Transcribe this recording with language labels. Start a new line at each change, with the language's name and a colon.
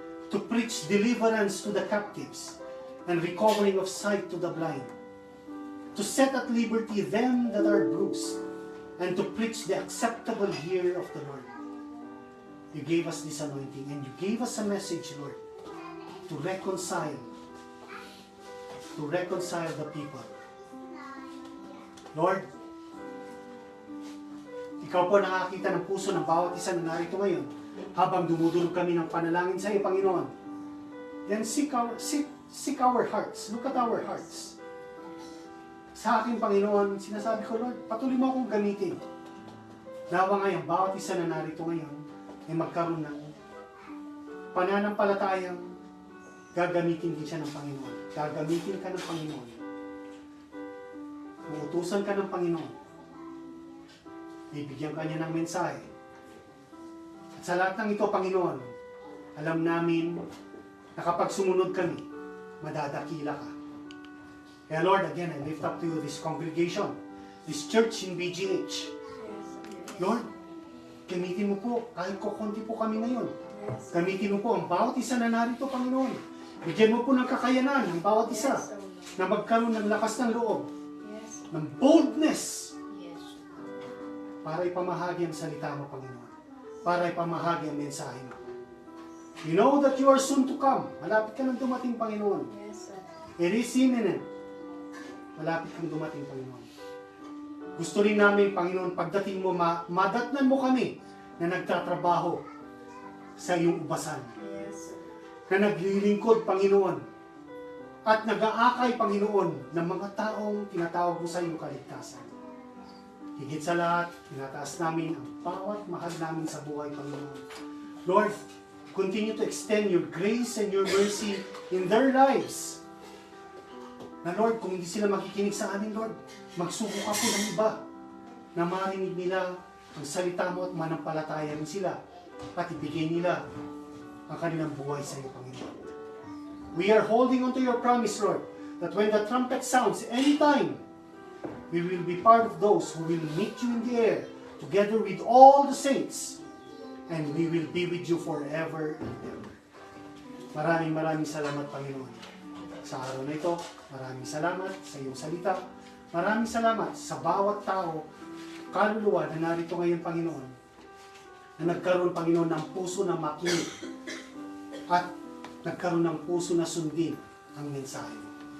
English: to preach deliverance to the captives and recovering of sight to the blind, to set at liberty them that are bruised, and to preach the acceptable year of the Lord. You gave us this anointing, and you gave us a message, Lord, to reconcile the people.
Filipino: Lord, ikaw po nakakita ng puso ng bawat isa na narito ngayon habang dumudulog kami ng panalangin sa iyo, Panginoon.
English: Then seek our hearts. Look at our hearts.
Filipino: Sa akin, Panginoon, sinasabi ko, Lord, patuloy mo akong gamitin. Nawa ngayon, bawat isa na narito ngayon ay magkaroon ng pananampalatayang gagamitin din siya ng Panginoon. Gagamitin ka ng Panginoon. Uutusan ka ng Panginoon. Bibigyan ka niya ng mensahe. At sa lahat ng ito, Panginoon, alam namin na kapag sumunod kami, madadakila ka.
English: Kaya Lord, again, I lift up to you this congregation, this church in BGH.
Filipino: Lord, gamitin mo po, kahit kukunti po kami ngayon. Gamitin mo po ang bawat isa na narito, Panginoon. Bigyan mo po ng kakayanan ang bawat isa na magkaroon ng lakas ng loob, ng boldness, para ipamahagi ang salita mo, Panginoon. Para ipamahagi ang mensahe mo.
English: You know that you are soon to come.
Filipino: Malapit ka nang dumating, Panginoon.
English: It is imminent.
Filipino: Malapit kang dumating, Panginoon. Gusto rin namin, Panginoon, pagdating mo, madatnan mo kami na nagtatrabaho sa iyong ubasan. Na naglilingkod, Panginoon. At nag-aakay, Panginoon, ng mga taong tinatawag mo sa iyong kaligtasan. Higit sa lahat, tinataas namin ang bawat mahal namin sa buhay, Panginoon.
English: Lord, continue to extend your grace and your mercy in their lives.
Filipino: Na Lord, kung hindi sila makikinig sa amin, Lord, magsuko ka po ng iba na marinig nila ang salita mo at manampalataya rin sila at ibigay nila ang kanilang buhay sa iyo, Panginoon.
English: We are holding on to your promise, Lord, that when the trumpet sounds anytime, we will be part of those who will meet you in the air together with all the saints, and we will be with you forever and ever.
Filipino: Maraming salamat, Panginoon. Sa araw na ito, maraming salamat sa iyong salita. Maraming salamat sa bawat tao, kaluluwa na narito ngayon, Panginoon, na nagkaroon, Panginoon, ng puso na makinig at nagkaroon ng puso na sundin ang mensahe mo.